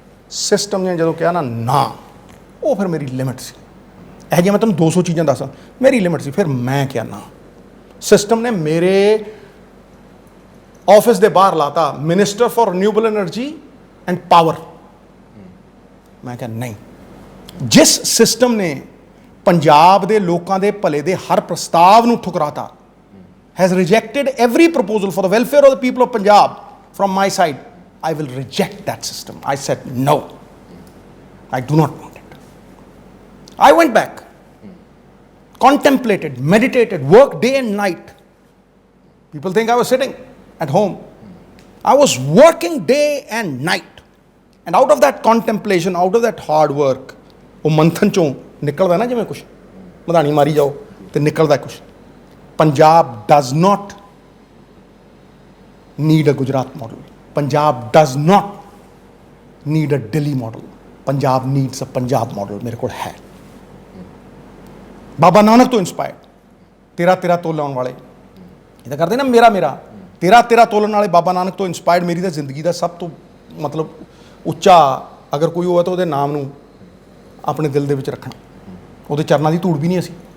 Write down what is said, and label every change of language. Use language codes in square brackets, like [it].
[pa] System ਨੇ ਜਦੋਂ ਕਿਹਾ ਨਾ, ਉਹ ਫਿਰ ਮੇਰੀ ਲਿਮਿਟ ਸੀ। ਇਹ ਜੇ ਮੈਂ ਤੁਹਾਨੂੰ 200 ਚੀਜ਼ਾਂ ਦੱਸਾਂ, ਮੇਰੀ ਲਿਮਿਟ ਸੀ, ਫਿਰ ਮੈਂ ਕਿਹਾ ਨਾ। ਸਿਸਟਮ ਨੇ ਮੇਰੇ ਆਫਿਸ ਦੇ ਬਾਹਰ ਲਾਤਾ, minister for renewable energy and power. ਮੈਂ ਕਿਹਾ ਨਹੀਂ। ਜਿਸ ਸਿਸਟਮ ਨੇ ਪੰਜਾਬ ਦੇ ਲੋਕਾਂ ਦੇ ਭਲੇ ਦੇ ਹਰ ਪ੍ਰਸਤਾਵ ਨੂੰ ਠੁਕਰਾਤਾ, [en] has rejected every proposal for the welfare of the people of Punjab from my side, I will reject that system. I said no, I do not want it. I went back, contemplated, meditated, worked day and night. People think I was sitting at home. I was working day and night, and out of that contemplation, out of that hard work, [pa] ਉਹ ਮੰਥਨ ਚੋਂ ਨਿਕਲਦਾ ਨਾ, ਜਿਵੇਂ ਕੁਛ ਮਧਾਣੀ ਮਾਰੀ ਜਾਓ ਤੇ ਨਿਕਲਦਾ ਕੁਛ। [en] Punjab does not need a Gujarat model. Punjab does not need a Delhi model. Punjab needs a Punjab model. [pa] ਮੇਰੇ ਕੋਲ ਹੈ। ਬਾਬਾ ਨਾਨਕ ਤੋਂ ਇੰਸਪਾਇਰਡ, ਤੇਰਾ ਤੋਲਣ ਵਾਲੇ, ਇਹ ਤਾਂ ਕਰਦੇ ਨਾ ਮੇਰਾ ਤੇਰਾ ਤੋਲਣ ਵਾਲੇ, ਬਾਬਾ ਨਾਨਕ ਤੋਂ ਇੰਸਪਾਇਰਡ ਮੇਰੀ ਤਾਂ ਜ਼ਿੰਦਗੀ ਦਾ ਸਭ ਤੋਂ ਮਤਲਬ ਉੱਚਾ ਅਗਰ ਕੋਈ ਹੋਵੇ ਤਾਂ ਉਹਦੇ ਨਾਮ ਨੂੰ ਆਪਣੇ ਦਿਲ ਦੇ ਵਿੱਚ ਰੱਖਣਾ, ਉਹਦੇ ਚਰਨਾਂ ਦੀ ਧੂੜ ਵੀ ਨਹੀਂ ਅਸੀਂ।